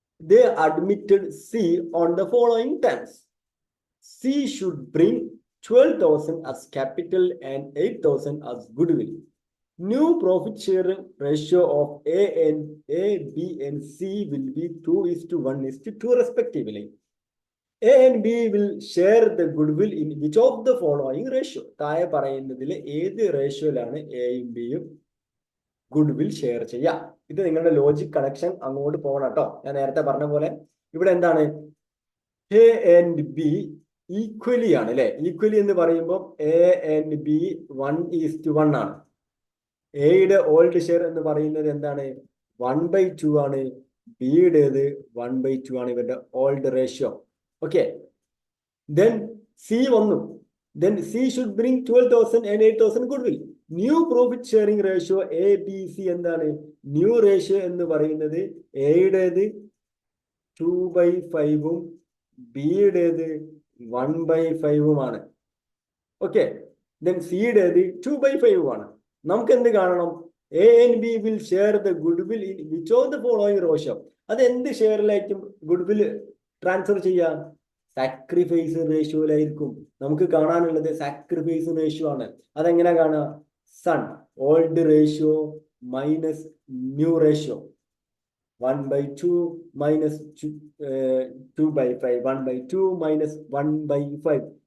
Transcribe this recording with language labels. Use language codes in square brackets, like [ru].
[en] They admitted C on the following terms. C should bring 12,000 as capital and 8,000 as goodwill. New profit sharing ratio of A, B and C will be 2:1:2 respectively. A and B will share the goodwill in which of the following ratio? [ml] താഴെ പറയുന്നതിൽ ഏത് റേഷ്യോയിലാണ് എയും ബിയും goodwill share ചെയ്യുക? ഇത് നിങ്ങളുടെ logic connection അങ്ങോട്ട് പോകണം കേട്ടോ. ഞാൻ നേരത്തെ പറഞ്ഞ പോലെ ഇവിടെ എന്താണ്? എ ആൻഡ് ബി ഈക്വലി ആണ് അല്ലെ. ഈക്വലി എന്ന് പറയുമ്പോൾ എ ആൻഡ് ബി 1:1 ആണ്. എയുടെ ഓൾഡ് ഷെയർ എന്ന് പറയുന്നത് എന്താണ്? 1/2 ആണ്. ബിയുടേത് 1/2 ആണ് ഇവരുടെ old ratio. Okay, then C വന്നു. [en] Then C should bring 12,000 and 8,000 goodwill. [ml] New profit sharing ratio ABC എന്താണ്? ന്യൂ റേഷ്യോ എന്ന് പറയുന്നത് എയുടേത് 2/5 ബിയുടേത് 1/5 ഓക്കെ. ദെൻ സിയുടേത് 2/5 ആണ്. നമുക്ക് എന്ത് കാണണം? [en] A and B will share the goodwill in which of the following ratio? [ml] അത് എന്ത് ഷെയറിലായിരിക്കും ഗുഡ്വിൽ ട്രാൻസ്ഫർ ചെയ്യാം? സാക്രിഫൈസ് റേഷ്യോയിലായിരിക്കും. നമുക്ക് കാണാനുള്ളത് സാക്രിഫൈസ് റേഷ്യോ ആണ്. അതെങ്ങനെ കാണുക? Sun old ratio minus new ratio 1/2 minus 2/5 1/2 minus 1/5.